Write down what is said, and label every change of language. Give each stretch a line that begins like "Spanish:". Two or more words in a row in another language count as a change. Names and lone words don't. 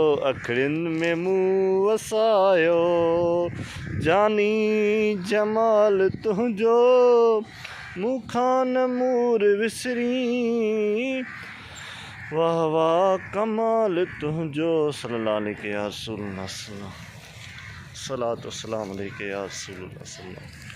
Sindhi: اکڙين ۾ منهن وسايو، جاني جمال تنهنجو، مون کان نه مور وسري، واهه، واهه، ڪمال تنهنجو.
Arabic: صلي الله عليك يا رسول الله، صلي الله. صلوات و سلام عليك يا رسول الله، صلي الله.